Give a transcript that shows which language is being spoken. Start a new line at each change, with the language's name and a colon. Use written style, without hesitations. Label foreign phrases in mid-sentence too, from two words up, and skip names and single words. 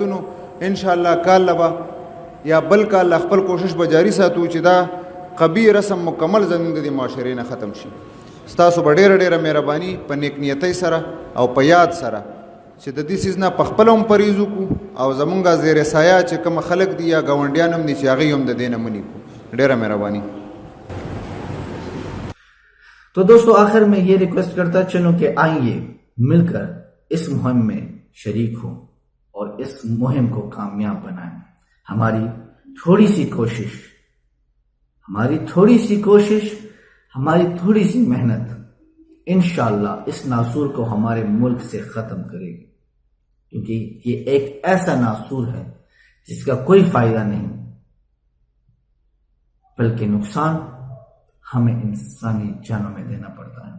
Pashto: نو انشاءالله کال به یا بل کال خپل کوشش به جاری ساتو چې دا قبیح رسم مکمل زمونږ د معاشرې نه ختم شي. ستاسو به ډېره ډېره مهرباني په نیک نیتۍ سره او په یاد سره چې د دې څیز نه په خپله هم پرهیز وکړو، او زمونږ زیر سایه چې کوم خلک دي یا ګاونډیان هم دي چې هغوی هم د دې نه منې کړو. ډېره مهرباني.
Urdu: تو دوستو آخر میں یہ ریکویسٹ کرتا چلوں کہ آئیے مل کر اس مہم میں شریک ہوں اور اس مہم کو کامیاب بنائیں. ہماری تھوڑی سی کوشش، ہماری تھوڑی سی محنت انشاءاللہ اس ناسور کو ہمارے ملک سے ختم کرے گی، کیونکہ یہ ایک ایسا ناسور ہے جس کا کوئی فائدہ نہیں بلکہ نقصان ہمیں انسانی جانوں میں دینا پڑتا ہے.